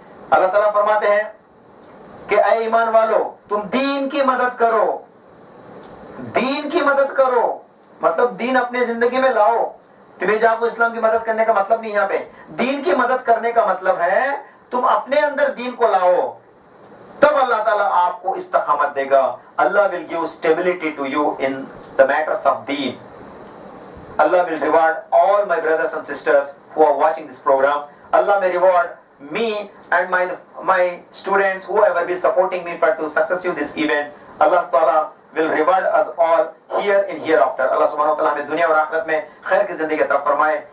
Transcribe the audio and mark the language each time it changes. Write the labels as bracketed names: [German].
[Urdu] اللہ تعالیٰ فرماتے ہیں کہ اے ایمان والو تم دین کی مدد کرو، دین کی مدد کرو مطلب دین اپنے زندگی میں لاؤ. تمہیں جا کو اسلام کی مدد کرنے کا مطلب نہیں، یہاں پہ دین کی مدد کرنے کا مطلب ہے تم اپنے اندر دین کو لاؤ، تب اللہ تعالیٰ آپ کو استقامت دے گا. [English] اللہ will give stability to you in the matters of deen. Allah will reward all my brothers and sisters who are watching this program. Allah may reward me and my students, whoever be supporting me for to successful this event. Allah Ta'ala will reward us all here and hereafter. [Urdu] Allah subhanahu wa ta'ala ہمیں دنیا اور آخرت میں خیر کی زندگی عطا فرمائے.